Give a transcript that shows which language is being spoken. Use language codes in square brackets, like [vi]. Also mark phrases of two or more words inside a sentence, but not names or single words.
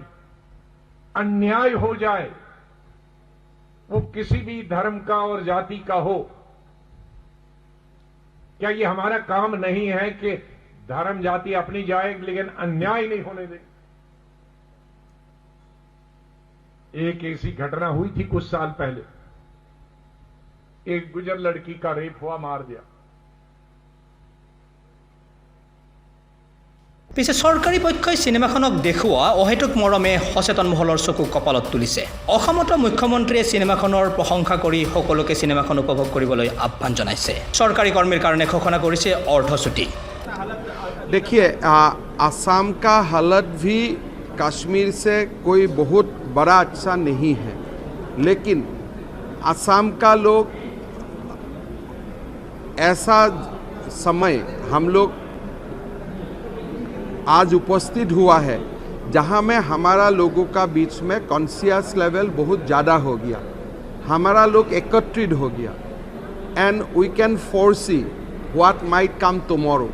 [hi] अन्याय हो जाए, वो किसी भी धर्म का और जाति का हो, क्या ये हमारा काम नहीं है कि धर्म जाति अपनी जाए, लेकिन अन्याय नहीं होने दें? एक ऐसी घटना हुई थी कुछ साल पहले, एक गुजर लड़की का रेप हुआ, मार दिया। [as] পিছে চৰকাৰী পক্ষই চিনেমাখনক দেখুওৱা অহেতুক মৰমে সচেতন মহলৰ চকু কপালত তুলিছে। অসমতো মুখ্যমন্ত্ৰীয়ে চিনেমাখনৰ প্ৰশংসা কৰি সকলোকে চিনেমাখন উপভোগ কৰিবলৈ আহ্বান জনাইছে। চৰকাৰী কৰ্মীৰ কাৰণে ঘোষণা কৰিছে অৰ্ধচুটি। [hi] देखिए असम का हालत भी कश्मीर से कोई बहुत बड़ा अच्छा नहीं है, लेकिन असम का लोग ऐसा समय हम लोग आज उपस्थित हुआ है जहां में हमारा लोगों का बीच में [en] conscious level [hi] बहुत ज़्यादा हो गया, हमारा लोग एकत्रित हो गया [en] and we can foresee what might come tomorrow.